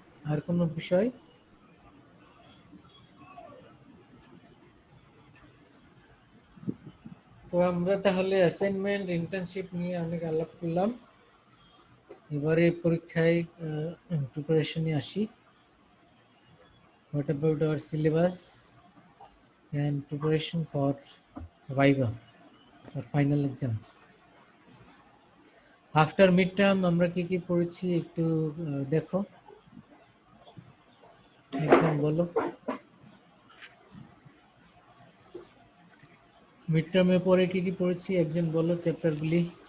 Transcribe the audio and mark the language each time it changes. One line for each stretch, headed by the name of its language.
Bangla: আর কোনো বিষয়? তো আমরা তাহলে অ্যাসাইনমেন্ট ইন্টার্নশিপ নিয়ে অনেক আলাপ করলাম, এবারে পরীক্ষায় প্রিপারেশনে আসি।
English: What about our syllabus and preparation for Viva or final exam? After midterm
Bangla: আমরা কি কি পড়েছি একটু দেখো, একজন বলো। মিডটার্মে পরে কি কি পড়েছি একজন বলো চ্যাপ্টারগুলি।